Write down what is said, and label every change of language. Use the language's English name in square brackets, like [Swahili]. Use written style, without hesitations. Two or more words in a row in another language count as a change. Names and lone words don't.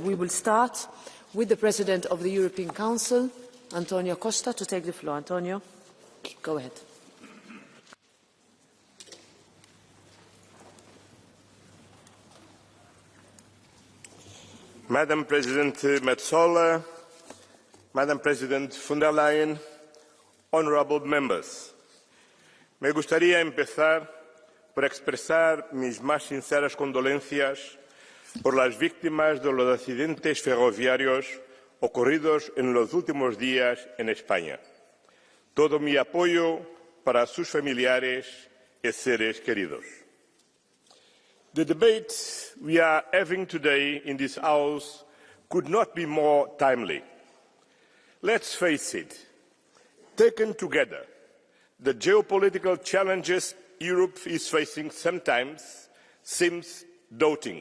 [English] We will start with the President of the European Council, Antonio Costa, to take the floor. Antonio, go ahead. Madam President Metsola, Madam President von der Leyen, honourable members, [Spanish] me gustaría empezar por expresar mis más sinceras condolencias por las víctimas de los accidentes ferroviarios ocurridos en los últimos días en España. Todo mi apoyo para sus familiares y seres queridos. [English] The debate we are having today in this House could not be more timely. Let's face it, taken together, the geopolitical challenges Europe is facing sometimes seems daunting.